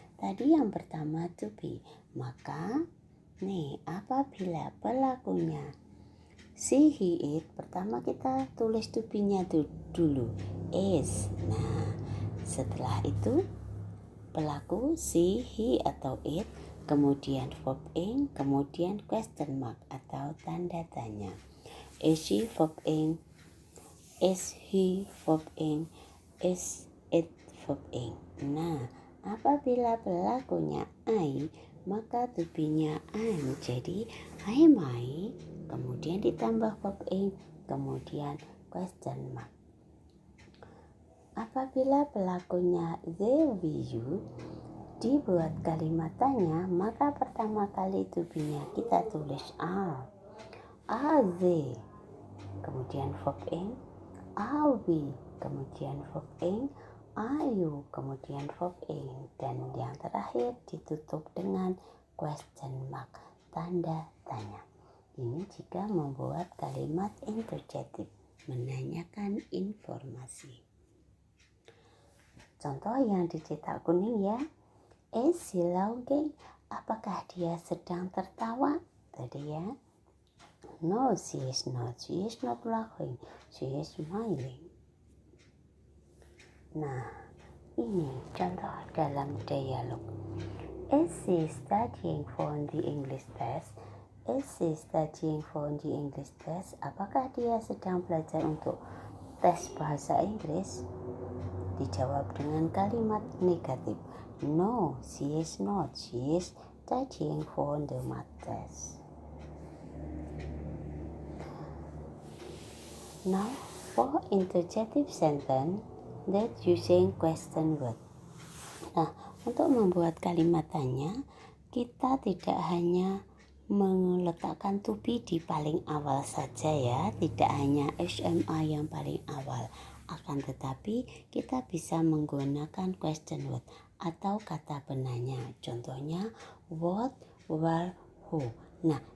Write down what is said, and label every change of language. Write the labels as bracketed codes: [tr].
[id] Tadi yang pertama to be, maka nih apabila pelakunya she, he, it, pertama kita tulis to be-nya dulu is. Nah, setelah itu pelaku she, he, atau it, kemudian verb ing, kemudian question mark atau tanda tanya. [en] Is she verb ing, is he verb ing, is it verb ing. [id] Nah, apabila pelakunya I, maka to be-nya am. Jadi am I, kemudian ditambah verb ing, kemudian question mark. Apabila pelakunya they, we, you, dibuat kalimat tanya, maka pertama kali to be-nya kita tulis are. [en] Are they, kemudian verb ing. Are we, kemudian verb ing. Are you, kemudian verb ing. [id] Dan yang terakhir ditutup dengan question mark, tanda tanya. Ini jika membuat kalimat interrogative, menanyakan informasi. Contoh yang dicetak kuning ya. [en] Is she laughing? [id] Apakah dia sedang tertawa? [en] Tadi ya. No, she is not. She is not laughing. She is smiling. [id] Nah, ini contoh dalam dialog. [en] Is she studying for the English test? Is she studying for the English test? [id] Apakah dia sedang belajar untuk tes bahasa Inggris? Dijawab dengan kalimat negatif. [en] No, she is not. She is studying for the math test. Now, for interrogative sentence that using question word. [id] Nah, untuk membuat kalimat tanya, kita tidak hanya meletakkan to be di paling awal saja ya, tidak hanya SMA yang paling awal. Akan tetapi kita bisa menggunakan question word atau kata penanya. Contohnya what, where, who. Nah,